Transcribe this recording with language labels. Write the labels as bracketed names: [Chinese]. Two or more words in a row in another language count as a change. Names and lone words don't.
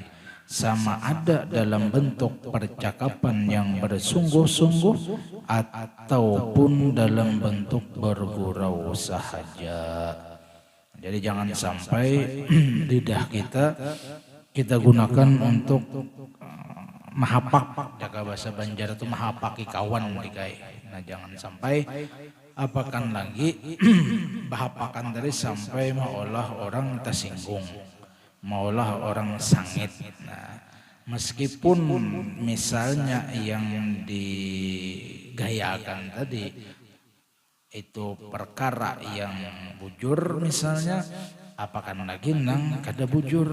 [Malay] Sama ada dalam bentuk percakapan yang bersungguh-sungguh ataupun dalam bentuk bergurau sahaja. Jadi jangan sampai lidah kita gunakan untuk mahapak, [Banjar] jaga bahasa Banjar itu mahapaki kawan dikai. Nah jangan sampai apakan lagi bahapakan dari sampai maolah orang tersinggung, maulah orang sangit. Nah, meskipun misalnya yang digayakan tadi itu perkara yang bujur misalnya, apakan lagi nang kada bujur.